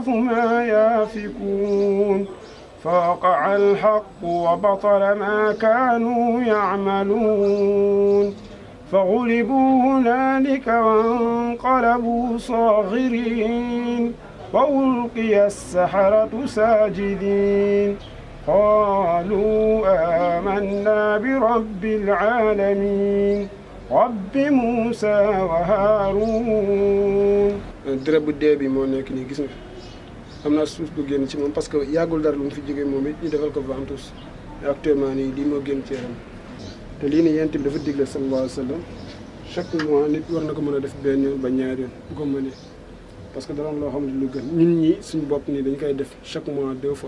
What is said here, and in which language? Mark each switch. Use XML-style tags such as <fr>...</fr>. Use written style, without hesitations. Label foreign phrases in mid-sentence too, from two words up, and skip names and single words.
<ar>ما يافكون فوقع الحق وبطل ما كانوا يعملون فغلبوا هنالك وانقلبوا صاغرين وألقي السحرة ساجدين قالوا آمنا برب العالمين رب موسى وهارون.</ar> <wo>dërëb bu dee bi moo nekk nii gis nga am naa suuf bu génn ci moom</wo> <fr>parce que</fr> <wo>yàggul dara lu mu fi jógee moom it ñu defal ko</wo> <fr>ventouse actuellement</fr> <wo>nii lii moo génn ci yaram te lii nii yent bi dafa digle</wo> <ar>صلى الله عليه وسلم</ar> <fr>chaque mois</fr> <wo>nit war na ko mën a def benn yoon ba ñaari yoon bu ko mënee</wo> <fr>parce que</fr> <wo>dara loo xam ne lu gën ñun ñi suñu bopp nii dañ koy def</wo> <fr>chaque mois 2 fois.</fr>